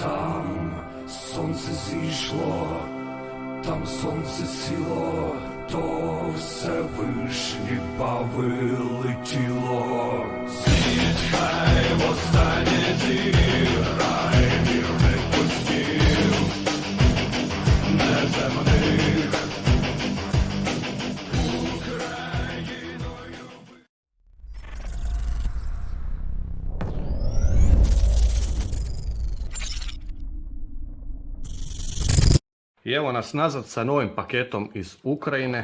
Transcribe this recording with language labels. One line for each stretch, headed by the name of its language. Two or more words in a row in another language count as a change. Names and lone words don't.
Ukrainian: Там сонце зійшло, там сонце сіло, то Всевишній бавили тіло. Світ хай востаннє зіграє вірних піснів неземних.
Serbian: I evo nas nazad sa novim paketom iz Ukrajine.